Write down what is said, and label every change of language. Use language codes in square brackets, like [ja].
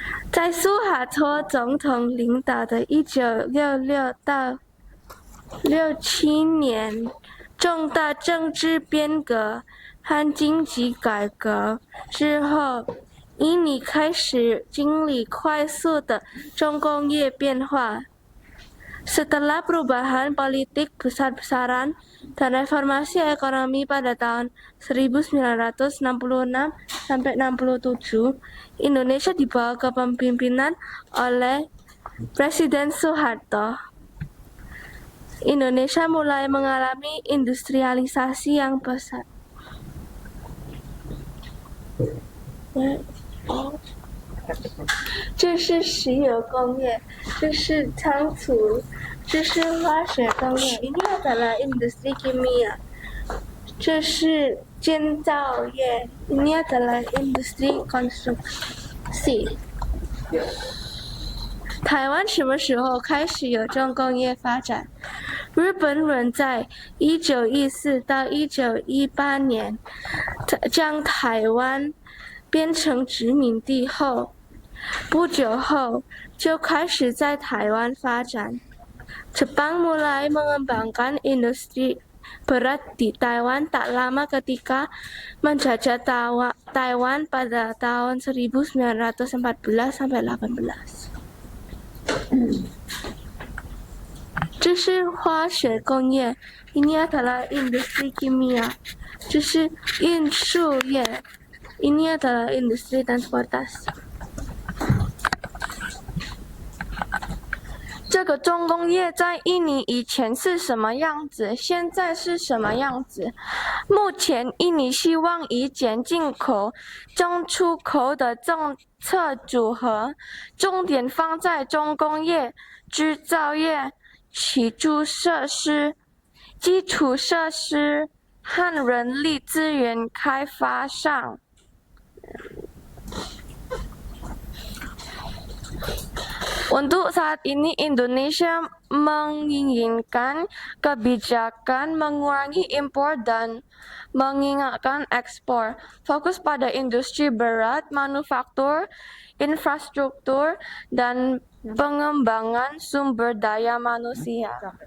[zh] 在苏哈托总统领导的1966到67年重大政治变革和经济改革之后，印尼开始经历快速的重工业变化。 [id] Setelah perubahan politik besar-besaran dan reformasi ekonomi pada tahun 1966 sampai 67, Indonesia dibawa kepemimpinan oleh Presiden Soeharto. Indonesia mulai mengalami industrialisasi yang pesat. [zh] 这是石油工业，这是仓储，这是化学工业。 [id] Ini adalah industri kimia. [zh] 这是建造业。 [id] Ini adalah industri konstruksi. [zh] 台湾什么时候开始有重工业发展？日本人在1914到1918年将台湾变成殖民地后，不久后就开始在台湾发展。 [id] Jepang mulai mengembangkan industri berat di Taiwan tak lama ketika menjajah Taiwan pada tahun 1914-18. [zh] 这是化学工业 ， [id] ini adalah industri kimia。 [zh] 这是运输业 ， [id] ini adalah industri transportasi。 [zh] 这个重工业在印尼以前是什么样子？现在是什么样子？目前印尼希望以减进口、增出口的政策组合，重点放在重工业、制造业、基础设施和人力资源开发上。 [id] Untuk saat ini Indonesia menginginkan kebijakan mengurangi impor dan mengingatkan ekspor, fokus pada industri berat, manufaktur, infrastruktur, dan pengembangan sumber daya manusia.